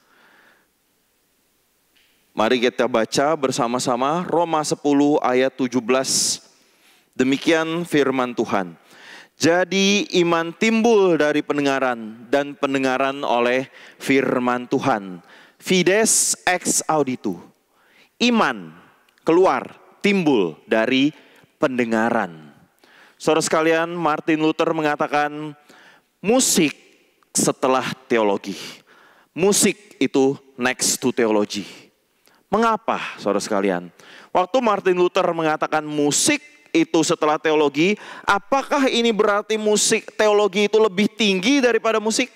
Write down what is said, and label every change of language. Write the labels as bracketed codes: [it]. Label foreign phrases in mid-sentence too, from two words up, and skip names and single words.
[id] Mari kita baca bersama-sama Roma 10 ayat 17. Demikian firman Tuhan. Jadi iman timbul dari pendengaran dan pendengaran oleh firman Tuhan. [la] Fides ex auditu. [id] Iman keluar, timbul dari pendengaran. Saudara sekalian, Martin Luther mengatakan musik setelah teologi. Musik itu [en] next to [id] teologi. Mengapa saudara sekalian? Waktu Martin Luther mengatakan musik itu setelah teologi, apakah ini berarti musik teologi itu lebih tinggi daripada musik?